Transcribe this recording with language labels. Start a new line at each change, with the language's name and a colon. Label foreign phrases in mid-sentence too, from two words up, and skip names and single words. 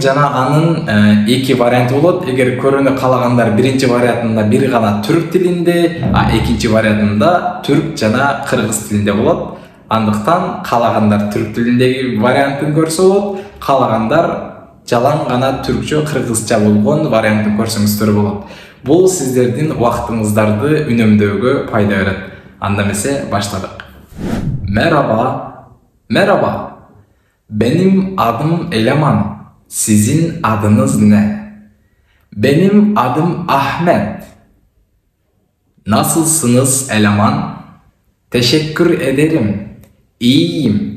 Kyrgyz: Жана анын эки варианты болот. Эгер көрүүнү каалагандар биринчи вариантында бир гана түрк тилинде, а экинчи вариантында түрк жана кыргыз тилинде болот. Андыктан каалагандар түрк тилиндеги вариантын көрсө болот, каалагандар жалаң гана түркчө, кыргызча болгон вариантын көрсөңүздөр болот. Бул сиздердин убактыңыздарды үнөмдөөгө пайда берет. Анда эмесе баштадык.
Turkish: Merhaba. Benim adım Eleman. Sizin adınız ne? Benim adım Ahmet. Nasılsınız Eleman? Teşekkür ederim. İyiyim.